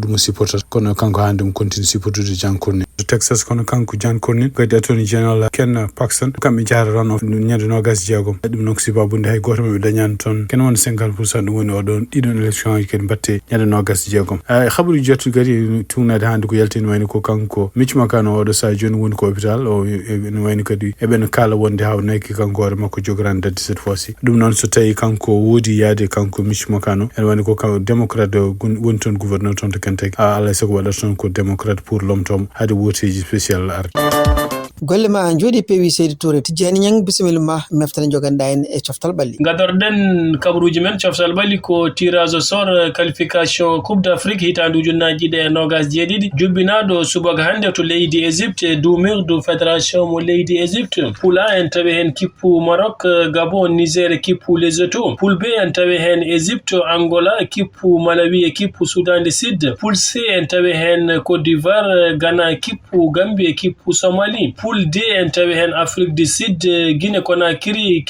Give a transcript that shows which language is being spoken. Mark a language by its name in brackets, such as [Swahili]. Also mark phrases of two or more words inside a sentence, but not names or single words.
[Fula] o supportata kono kanko hande mo continue supportude Jan Connin to Texas kono kanko Jan Connin kadi [English] attorney general [Fula] Ken Paxton kamɓe jaratan o ñande nogas jeegom ɗum noon ko sibabude hay goto maɓe dañani toon ken won 50% ɗum woni oɗon ɗiɗon élection ngaji kadi mbatte ñande nogas jeegom habaruji jettu kadi tungnade hande ko yaltini wayno ko kanko Mitch McConnell oɗo sa joni woni ko hôpital o ene wayno kadi eɓen kala wonde hawnaki kanko hoore makko jogorani dadde [French] cette fois ci [Fula] ɗum noon so tawi kanko woodi yaade kanko Mitch McConnell ene wayno ko kanko démocrate woni toon gouverneur toon to Kentucky alay sago waɗata toon ko démocrate pour lomtomo haade woteji spécial arde golle ma jooɗi peewi Seydi Touré Tijjani Ñang bisimilla ma meftane joganɗa en e coftal ɓalli gadorɗen kabaruji men coftal ɓalli ko [French] tirage au sort qualification coupe d'Afrique [Fula] hitandu ujunnaji ɗiɗi e nogas jeeɗiɗi jubbinaɗo subaka hande to leydi Égypte dumirdu fédération mo leydi Égypte [French] poule A [Fula] en tawi hen kippu Maroc Gabon Niger kippu Lesotho [French] poule B [Fula] en tawi hen Égypte Angola kippu Malawi e kippu Soudan du Sud [French] poule C [Fula] en tawi hen Côte d'Ivoire Ghana kippu Gambie e kippu Somalie [French] poule D [Fula] en tawi hen Afrique du Sud Guinée Conakry